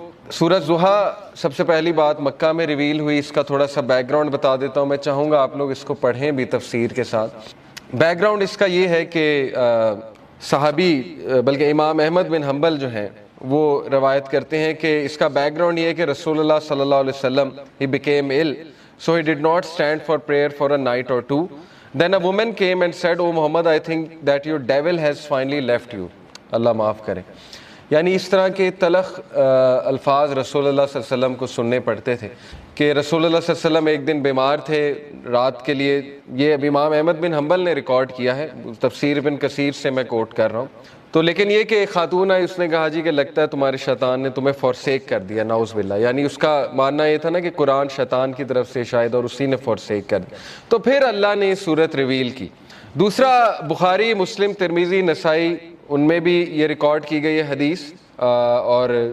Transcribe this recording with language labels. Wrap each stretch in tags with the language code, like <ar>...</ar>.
<ur>سورہ ضحیٰ سب سے پہلی بات مکہ میں ریویل ہوئی، اس کا تھوڑا سا بیک گراؤنڈ بتا دیتا ہوں، میں چاہوں گا آپ لوگ اس کو پڑھیں بھی تفسیر کے ساتھ۔ بیک گراؤنڈ اس کا یہ ہے کہ صحابی بلکہ امام احمد بن حنبل جو ہیں وہ روایت کرتے ہیں کہ اس کا بیک گراؤنڈ یہ ہے کہ رسول اللہ صلی اللہ علیہ وسلم he became ill so he did not stand for prayer for a night or two.</ur> <en>Then a woman came and said, "Oh Muhammad, I think that your devil has finally left you."</en> <ur>اللہ معاف کرے۔ یعنی اس طرح کے تلخ الفاظ رسول اللہ صلی اللہ علیہ وسلم کو سننے پڑتے تھے کہ رسول اللہ صلی اللہ علیہ وسلم ایک دن بیمار تھے رات کے لیے۔ یہ اب امام احمد بن حنبل نے ریکارڈ کیا ہے، تفسیر ابن کثیر سے میں کوٹ کر رہا ہوں۔ تو لیکن یہ کہ ایک خاتون آئی، اس نے کہا جی کہ لگتا ہے تمہارے شیطان نے تمہیں فورسیک کر دیا، نعوذ باللہ۔ یعنی اس کا ماننا یہ تھا نا کہ قرآن شیطان کی طرف سے شاید، اور اسی نے فورسیک کر دیا۔ تو پھر اللہ نے صورت ریویل کی۔ دوسرا، بخاری، مسلم، ترمذی، نسائی، ان میں بھی یہ ریکارڈ کی گئی ہے حدیث، اور</ur>